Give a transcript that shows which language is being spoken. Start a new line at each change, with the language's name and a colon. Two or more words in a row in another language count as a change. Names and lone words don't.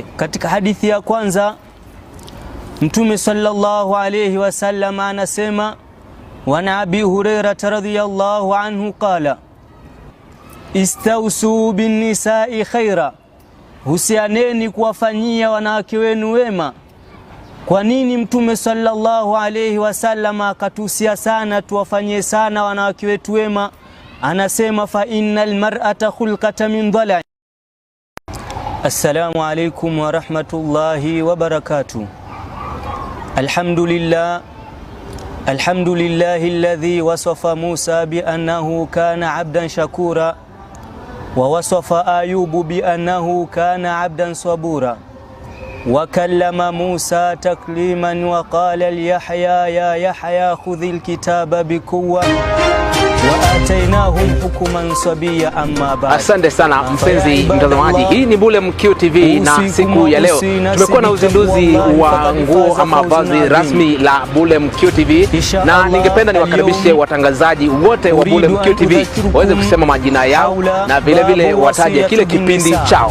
Swahili: Katika hadithi ya kwanza Mtume
Arabic: صلى الله عليه وسلم
Swahili: anasema,
Arabic: وأبي هريرة رضي الله عنه قال استوصوا بالنساء خيرا,
Swahili: husianeni kuwafanyia wanawake wenu wema. Kwa nini Mtume
Arabic: صلى الله عليه وسلم
Swahili: akatuhusia sana tuwafanyie sana wanawake wetu wema?
Arabic: Anasema فإن المرأة خلقت من ضلع. السلام عليكم ورحمة الله وبركاته. الحمد لله الذي وصف موسى بأنه كان عبدا شكورا ووصف أيوب بأنه كان عبدا صبورا وكلم موسى تكليما وقال ليحيى يا يحيى خذ الكتاب بقوة وآتيناهم حكما صبيا. أما بعد.
Swahili: Asante sana mpenzi mtazamaji, hii ni Bulem QTV na siku ya leo tumekuwa na uzinduzi wa nguo ama vazi rasmi la Bulem QTV, na ningependa niwakaribishe watangazaji wote wa Bulem QTV waweze kusema majina yao na vile vile wataje kile kipindi chao.